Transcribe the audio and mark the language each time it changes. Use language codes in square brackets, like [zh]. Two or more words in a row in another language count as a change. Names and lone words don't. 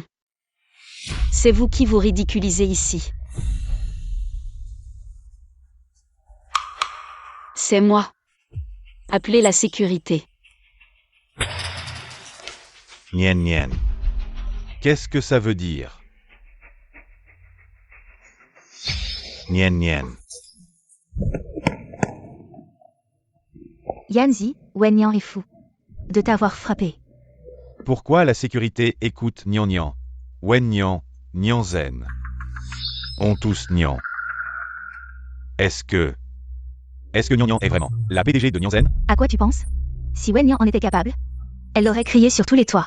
[fr] C'est vous qui vous ridiculisez ici. C'est moi. Appelez la sécurité. Nian. Qu'est-ce que ça veut dire? Nian. Yanzi, Wenyan est fou de t'avoir frappé. Pourquoi la sécurité écoute Nian, Wenyan, Nianzen? On tous Nian. Est-ce que Nian est vraiment la PDG de Nianzen? À quoi tu penses? Si Wenyan en était capable, elle aurait crié sur tous les toits.